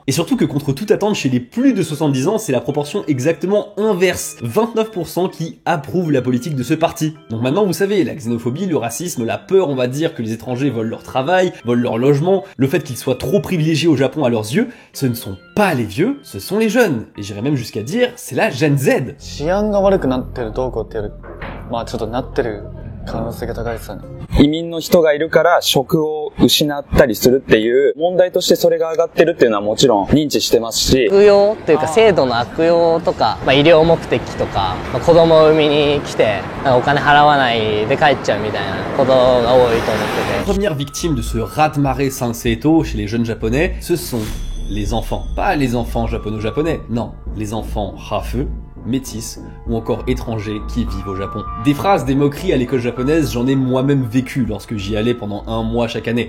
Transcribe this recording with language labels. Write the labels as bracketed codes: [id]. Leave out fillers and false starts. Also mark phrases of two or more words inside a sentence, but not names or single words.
[fr] Et surtout que contre toute attente, chez les plus de 70 ans, c'est la proportion exactement inverse. 29% qui approuvent la politique de ce parti. Donc maintenant, vous savez, la xénophobie, le racisme, la peur, on va dire, que les étrangers volent leur travail, volent leur logement, le fait qu'ils soient trop privilégiés au Japon à leurs yeux, ce ne sont pas les vieux, ce sont les jeunes. Et j'irais même jusqu'à dire, c'est la Gen Z. [ja] 可能性が高いですよね。移民の人がいるから職を失ったりするっていう問題としてそれが上がってるっていうのはもちろん認知してますし。悪用というか制度の悪用とか、医療目的とか、子供を産みに来てお金払わないで帰っちゃうみたいなことが多いと思ってて。 [fr] Première victime de ce raz-de-marée Sanseito chez les jeunes japonais, ce sont les enfants. Pas les enfants japono-japonais, non, les enfants Hafu, métis ou encore étrangers qui vivent au Japon. Des phrases, des moqueries à l'école japonaise, j'en ai moi-même vécu lorsque j'y allais pendant un mois chaque année.